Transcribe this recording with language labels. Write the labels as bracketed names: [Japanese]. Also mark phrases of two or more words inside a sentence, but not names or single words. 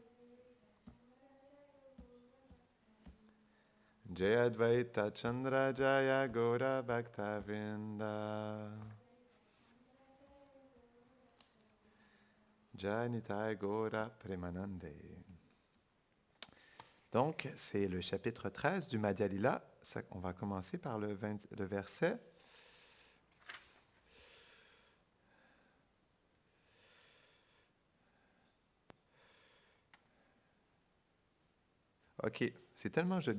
[Sanskrit] Jaya Dvaita Chandra Jaya Gaura Bhaktavinda Jai Nitai Gaura Premanande. [French] Donc, c'est le chapitre 13 du Madhya Lila. On va commencer par le verset. OK, c'est tellement joli.